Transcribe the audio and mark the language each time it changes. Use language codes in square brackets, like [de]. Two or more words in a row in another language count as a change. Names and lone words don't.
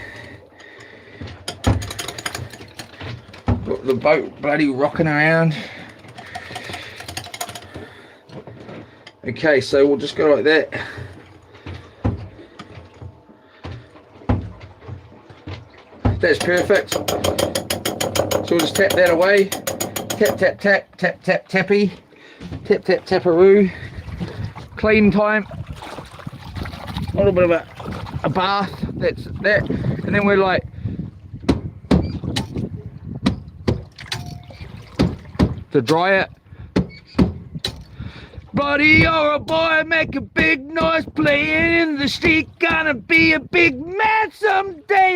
[en] Got the boat bloody rocking around. Okay, so we'll just go like that. That's perfect. So we'll just tap that away. Tap, tap, tap, tap, tap, tappy. Tap, tap, taparoo. Clean time. A little bit of a bath. That's that. And then we're like, to dry it. Buddy, you're a boy, make a big noise, playing in the street, gonna be a big man someday.